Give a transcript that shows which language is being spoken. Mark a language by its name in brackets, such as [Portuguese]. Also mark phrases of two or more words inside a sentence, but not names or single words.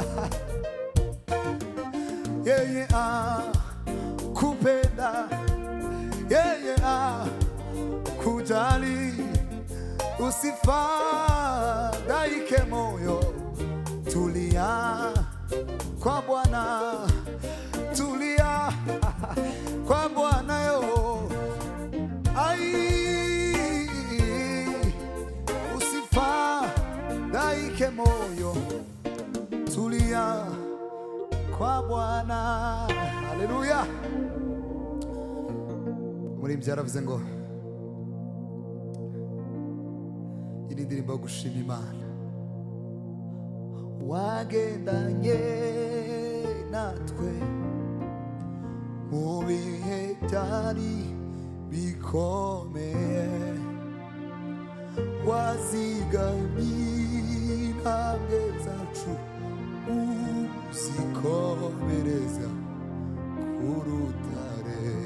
[Swahili] Yeye kupenda, yeye kujali, usifadhaike moyo, tulia kwa Bwana, tulia kwa Bwana yo. Ai usifadhaike moyo, tulia kwa Bwana. Haleluya. [Kinyarwanda] Umuririmbyi yaravuze ngo iyi ni indirimbo yo gushima Imana. Wagendanye natwe mu bihe byari bikomeye, wazigamye intambwe zacu, uzikomereza ku rutare.